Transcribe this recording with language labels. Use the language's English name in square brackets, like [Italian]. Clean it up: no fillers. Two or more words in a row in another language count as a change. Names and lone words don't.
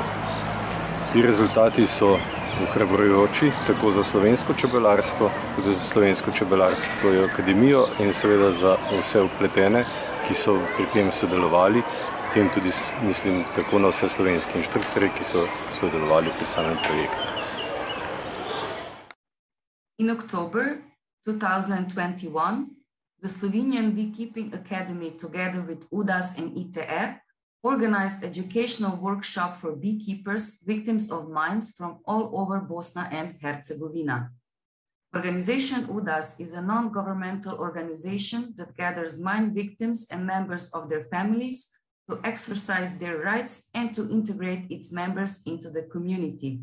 [Slovenian] Ti rezultati so ohrabrujoči tako za slovensko čebelarstvo, kot za slovensko čebelarsko akademijo in seveda za vse vpletene, ki so pri tem sodelovali. Tem tudi mislim tako na vse slovenske inštruktorje, ki so sodelovali pri samem projektu. [English] In October 2021, the Slovenian Beekeeping Academy, together with UDAS and ITF, organized educational workshop for beekeepers, victims of mines from all over Bosnia and Herzegovina. Organization UDAS is a non-governmental organization that gathers mine victims and members of their families to exercise their rights and to integrate its members into the community.